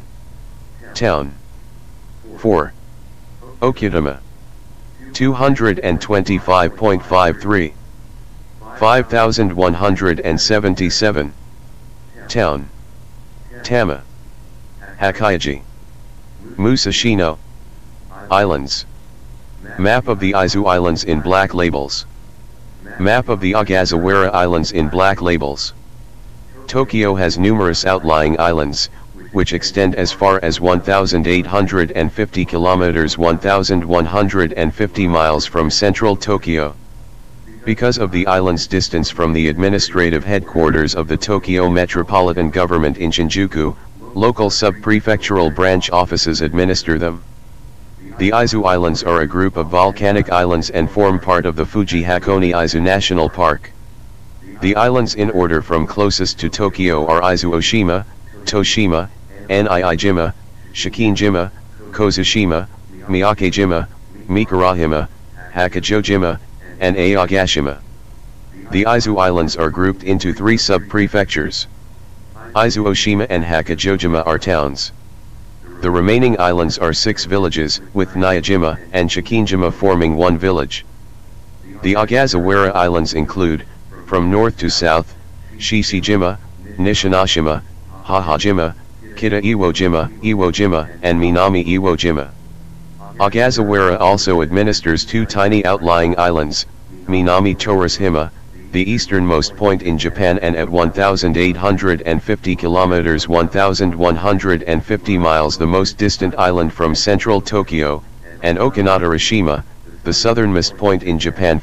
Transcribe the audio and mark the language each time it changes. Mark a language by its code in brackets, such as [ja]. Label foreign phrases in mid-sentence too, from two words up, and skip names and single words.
[en] Town. 4. Okutama. 225.53. 5,177. Town. Tama. Hakaiji. Musashino. Islands. Map of the Izu Islands in black labels. Map of the Ogasawara Islands in black labels. Tokyo has numerous outlying islands, which extend as far as 1,850 kilometers 1,150 miles from central Tokyo. Because of the island's distance from the administrative headquarters of the Tokyo Metropolitan Government in Shinjuku, local sub-prefectural branch offices administer them. The Izu Islands are a group of volcanic islands and form part of the Fuji Hakone Izu National Park. The islands in order from closest to Tokyo are Izu Oshima, Toshima, Niijima, Shikinjima, Kozushima, Miyakejima, Mikurahima, Hakajojima, and Aogashima. The Izu Islands are grouped into 3 sub-prefectures. Izu Oshima and Hakajojima are towns. The remaining islands are 6 villages, with Nyajima and Chikinjima forming one village. The Ogasawara Islands include, from north to south, Shishijima, Nishinoshima, Hahajima, Kita Iwojima, and Minami Iwojima. Ogasawara also administers 2 tiny outlying islands, Minami Torishima, the easternmost point in Japan and at 1,850 kilometers 1,150 miles the most distant island from central Tokyo, and Okinatorishima, the southernmost point in Japan.